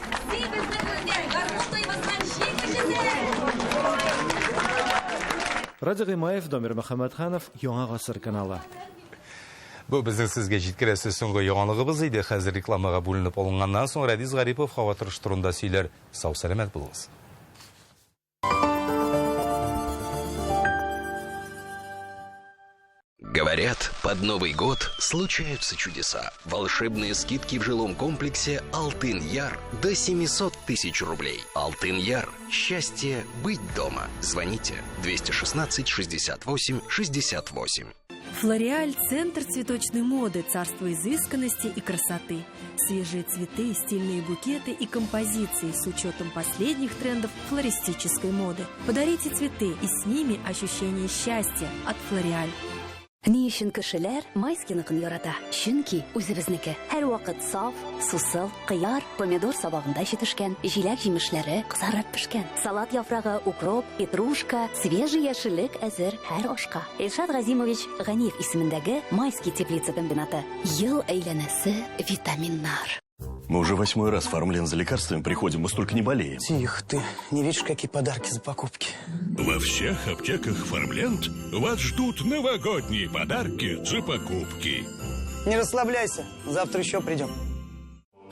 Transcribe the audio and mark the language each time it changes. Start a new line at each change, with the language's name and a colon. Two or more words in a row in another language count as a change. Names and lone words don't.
Tatar: Разик Гыймаев, Дамир Мөхәммәтханов, Яңа гасыр каналы. Бу безнең сезгә җиткерәсе соңгы яңалыгыбыз иде. Хәзер рекламага бүленеп алынганнан соң Радис Гарипов һава торыш турында сөйләр. Сау сәламәт булыгыз.
Russian: Говорят, под Новый год случаются чудеса. Волшебные скидки в жилом комплексе «Алтын-Яр» до 700 тысяч рублей. «Алтын-Яр». Счастье быть дома. Звоните 216 68 68. Флориаль – центр цветочной моды, царство изысканности и красоты. Свежие цветы, стильные букеты и композиции с учетом последних трендов флористической моды. Подарите цветы и с ними ощущение счастья от Флориаль.
Tatar: Ни өчен кешеләр майскиныкын ярата? Чөнки үзебезнеке һәр вакыт саф, сусыл, кыяр, помидор сабагында җитешкән, җиләк җимешләре кызарып пешкән, салат яфрагы, укроп, петрушка, свежий яшеллек әзер һәр ашка. Илшат Газимович Ганиев исемендәге Майский теплица комбинаты. Ел әйләнәсе витаминнар.
Russian: Мы уже 8-й раз в Фармленд за лекарствами приходим, мы столько не болеем. Тихо ты, не видишь, какие подарки за покупки? Во всех аптеках Фармленд вас ждут новогодние подарки за покупки. Не расслабляйся, завтра еще придем.